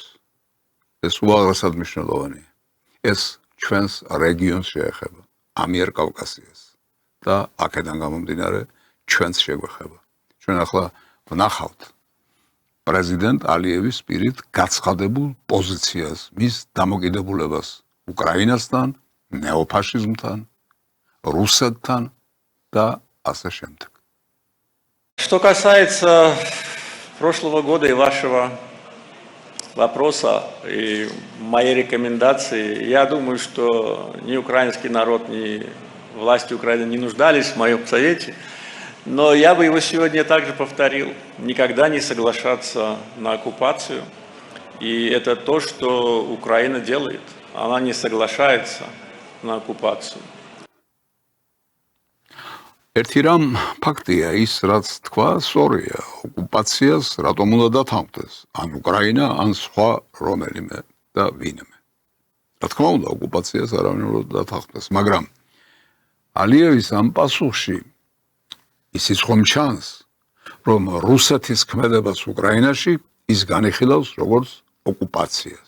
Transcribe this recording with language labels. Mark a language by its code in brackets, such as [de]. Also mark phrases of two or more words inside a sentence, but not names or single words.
[ka] ეს უაღრესად მნიშვნელოვანია. ეს ჩვენს რეგიონს შეეხება, ამიერკავკასიას და აქედან გამომდინარე ჩვენს შეგვეხება. ჩვენ ახლა ვნახავთ პრეზიდენტ ალიევის პირით გაცხადებულ პოზიციას, მის დამოკიდებულებას უკრაინასთან, неофашизмთან, русეთთან და ასე შემდეგ. [ru] Что касается прошлого года и вашего вопроса и моей рекомендации, я думаю, что ни украинский народ, ни власти Украины не нуждались в моем совете, но я бы его сегодня также повторил. Никогда не соглашаться на оккупацию. И это то, что Украина делает. Она не соглашается на оккупацию. [ka] ერთი რამ ფაქტია ის, რაც თქვა, სწორია, ოკუპაციას რატომ უნდა დათანხმდეს, ან უკრაინა, ან სხვა რომელიმე და ვინმე. რა თქმა უნდა, ოკუპაციას არავინ უნდა დათანხმდეს, მაგრამ ალიევის ამ პასუხში ისიც ხომ ჩანს, რომ რუსეთის ქმედებას უკრაინაში ის განიხილავს როგორც ოკუპაციას.